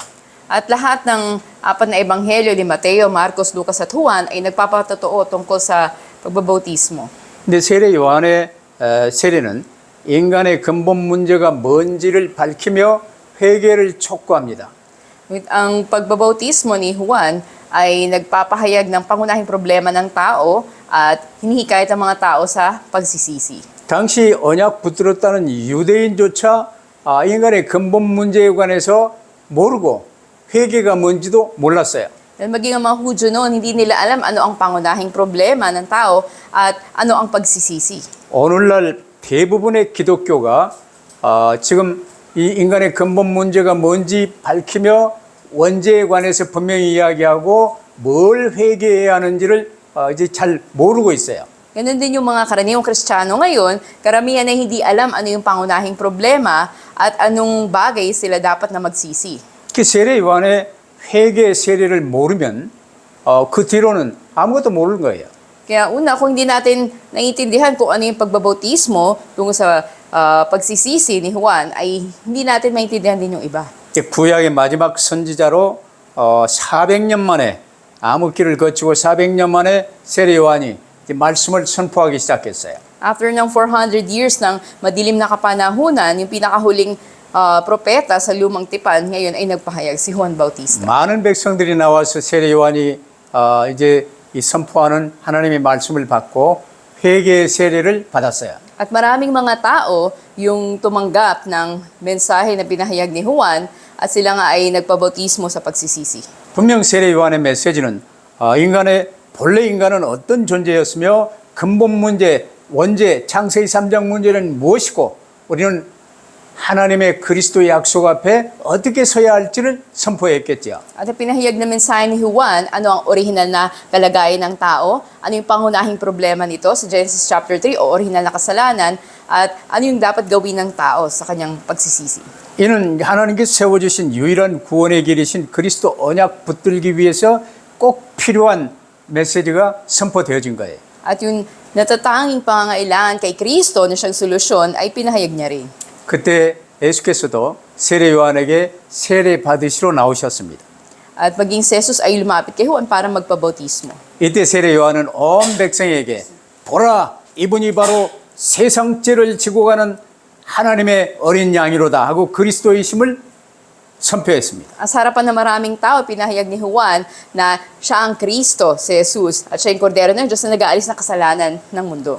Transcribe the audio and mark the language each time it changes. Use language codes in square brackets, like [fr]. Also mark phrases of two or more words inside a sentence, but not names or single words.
[tl] At lahat ng apat na ebanghelyo ni Mateo, Marcos, Lucas at Juan ay nagpapatotoo tungkol sa pagbabautismo. [ko] 근데 세례 요한의 세례는 인간의 근본 문제가 뭔지를 밝히며 회개를 촉구합니다. [tl] Ngunit ang pagbabautismo ni Juan ay nagpapahayag ng pangunahing problema ng tao at hinihikayat ang mga tao sa pagsisisi. [ko] 당시 언약 붙들었다는 유대인조차 인간의 근본 문제에 관해서 모르고 회개가 뭔지도 몰랐어요. [tl] Dahil maging ang mga Hudyo noon, hindi nila alam ano ang pangunahing problema ng tao at ano ang pagsisisi. [ko] 오늘날 대부분의 기독교가 지금 이 인간의 근본 문제가 뭔지 밝히며 원죄에 관해서 분명히 이야기하고 뭘 회개해야 하는지를 이제 잘 모르고 있어요. [tl] Ganun din yung mga karaniwang Kristiyano ngayon, karamihan ay hindi alam ano yung pangunahing problema at anong bagay sila dapat na magsisi. [ko] 그 세례 요한의 회개 세례를 모르면 그 뒤로는 아무것도 모르는 거예요. [tl] Kaya una, kung hindi natin naiintindihan kung ano yung pagbabautismo tungkol sa pagsisisi ni Juan, ay hindi natin maintindihan din yung iba. [ko] 구약의 마지막 선지자로 400년 만에 암흑기를 거치고 400년 만에 세례 요한이 말씀을 선포하기 시작했어요. [tl] After ng 400 years ng madilim na kapanahunan, yung pinakahuling propeta sa lumang tipan ngayon ay nagpahayag si Juan Bautista. [ko] 많은 백성들이 나와서 세례 요한이 이제 이 선포하는 하나님의 말씀을 받고 회개의 세례를 받았어요. [tl] At maraming mga tao yung tumanggap ng mensahe na pinahayag ni Juan at sila nga ay nagpabautismo sa pagsisisi. [ko] 분명 세례 요한의 메시지는 본래 인간은 어떤 존재였으며 근본 문제, 원죄, 창세기 3장 문제는 무엇이고 우리는 하나님의 그리스도의 약속 앞에 어떻게 서야 할지를 선포했겠지요. [tl] At ang pinahayag na mensahe ni Juan, ano ang orihinal na kalagayan ng tao, ano yung pangunahing problema nito sa Genesis chapter 3 o orihinal na kasalanan, at ano yung dapat gawin ng tao sa kanyang pagsisisi. [ko] 이는 하나님께서 세워주신 유일한 구원의 길이신 그리스도 언약 붙들기 위해서 꼭 필요한 메시지가 선포되어진 거예요. [tl] At yung natatanging pangangailangan kay Kristo na siyang solusyon ay pinahayag niya rin. [ko] 그때 예수께서도 세례 요한에게 세례 받으시러 나오셨습니다. [tl] At maging si Jesus ay lumapit kay Juan para magpabautismo. [ko] 이때 세례 요한은 온 백성에게 보라, 이분이 바로 세상 죄를 지고 가는 하나님의 어린 양이로다 하고 그리스도이심을 선포했습니다. [tl] Sa harapan ng maraming tao, pinahayag ni Juan na siya ang Kristo, si Jesus, at siya yung kordero ng Diyos na nag-aalis ng kasalanan ng mundo.